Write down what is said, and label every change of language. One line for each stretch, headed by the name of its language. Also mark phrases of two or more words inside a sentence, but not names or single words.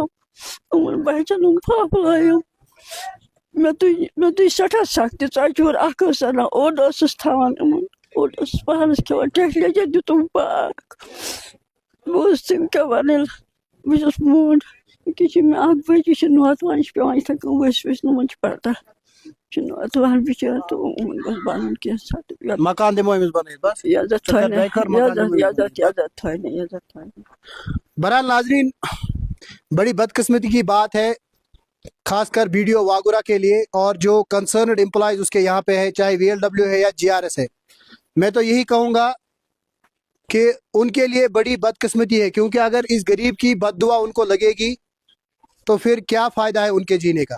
Kashmiri: یِمن بچن یِم پھاپلٲیِم مےٚ تُج سٮ۪ٹھاہ سختی ژۄچہِ ہُر اکھ ٲس اَنان اوٚڑ ٲسٕس تھاوان یِمن اوٚڑ ٲسٕس پانس کھٮ۪وان ٹھیکہٕ لیٚجے دِتُم پاکھ بہٕ ٲسٕس تِم کیٛاہ وَنٕنۍ بہٕ چھَس موٚنٛڈ أکیٛاہ چھِ مےٚ اکھ بچہِ چھِ نوتوان یہِ چھِ پیٚوان یِتھٕے کٔنۍ ؤسۍ یِمن چھِ پتہ چھِ نوتوان بِچٲر تہٕ یِمن گوٚژھ بنُن کینٛژھا مکان دِمو أمِس بنٲیِتھ بس عزت تھاونہِ
Urdu: بہرحال ناظرین بڑی بدقسمتی کی بات ہے خاص کر BDO واگورہ کے لیے اور جو
English: concerned employees
Urdu: اس کے یہاں پہ ہے چاہے VLW ہے یا GRS ہے میں تو یہی کہوں گا کہ ان کے لیے بڑی بدقسمتی ہے کیونکہ اگر اس غریب کی بد دعا ان کو لگے گی تو پھر کیا فائدہ ہے ان کے جینے کا.